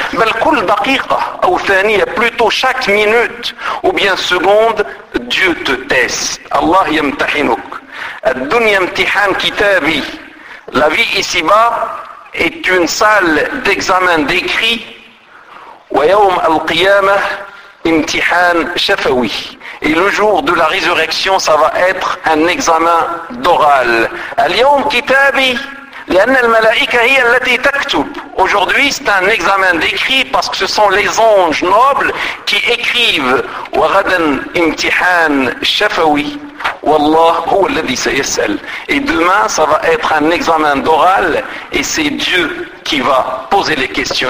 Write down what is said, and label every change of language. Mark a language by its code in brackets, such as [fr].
[ar] بل كل دقيقة أو ثانية, [fr] plutôt chaque minute ou bien seconde, Dieu te teste. [ar] الله يمتحنك. الدنيا امتحان كتابي. [fr] La vie ici-bas est une salle d'examen d'écrit. [ar] ويوم القيامة امتحان شفوي. [fr] Et le jour de la résurrection, ça va être un examen d'oral. [ar] اليوم كتابي لأن الملائكة هي التي تكتب. [fr] Aujourd'hui, c'est un examen d'écrit parce que ce sont les anges nobles qui écrivent. [ar] وغدا امتحان شفوي. والله هو الذي سيسأل. [fr] Et demain, ça va être un examen d'oral et c'est Dieu qui va poser les questions.